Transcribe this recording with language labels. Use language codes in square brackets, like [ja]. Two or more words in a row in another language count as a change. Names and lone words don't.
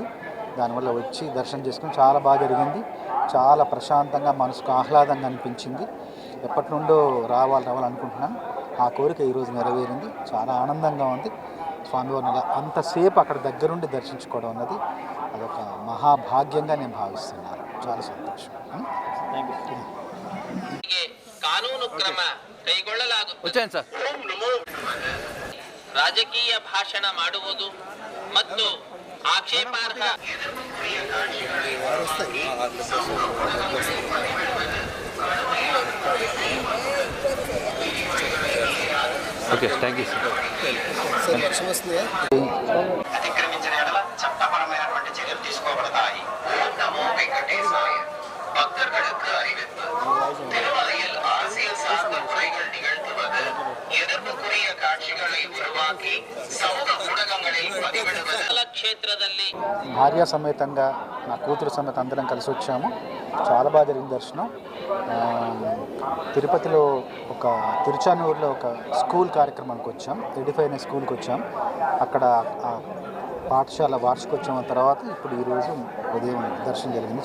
[te] దానివల్ల వచ్చి దర్శనం చేసుకుని చాలా బాగా జరిగింది. చాలా ప్రశాంతంగా, మనసుకు ఆహ్లాదంగా అనిపించింది. ఎప్పటి నుండో రావాలనుకుంటున్నాను. ఆ కోరిక ఈరోజు నెరవేరింది. చాలా ఆనందంగా ఉంది. స్వామివారిని అలా అంతసేపు అక్కడ దగ్గరుండి దర్శించుకోవడం అన్నది అదొక మహాభాగ్యంగా నేను భావిస్తున్నాను. చాలా సంతోషం. [kn] ಕಾನೂನು ಕ್ರಮ ಕೈಗೊಳ್ಳಲಾಗುತ್ತದೆ. ರಾಜಕೀಯ ಭಾಷಣ ಮಾಡುವುದು ಮತ್ತು ಆಕ್ಷೇಪಾರ್ಹ [en] okay thank you sir. [te] అతిక్రమించిన ఎడల చట్టపరమైనటువంటి చర్యలు తీసుకోబడతాయి. ఓం నమో వెంకటేశాయ. [ta] பக்தர்களுக்கு அறிவிப்பு. திருமலையில் அரசியல் சார்ந்த முறைகள் நிகழ்த்துவது, எதிர்ப்புக்குரிய காட்சிகளை உருவாக்கி சமூக ஊடகங்களில் பதிவிடுவது. [kn] క్షేత్రದಲ್ಲಿ [te] భార్య సమేతంగా నా కూతురు సమేత అందరం కలిసి వచ్చాము. చాలా బాగా జరిగింది దర్శనం. తిరుపతిలో తిరుచానూరులో ఒక స్కూల్ కార్యక్రమానికి వచ్చాం. ఎడిఫైన స్కూల్కి వచ్చాం. అక్కడ పాఠశాల వార్షికోత్సవం తర్వాత ఇప్పుడు ఈరోజు ఉదయం దర్శనం జరిగింది.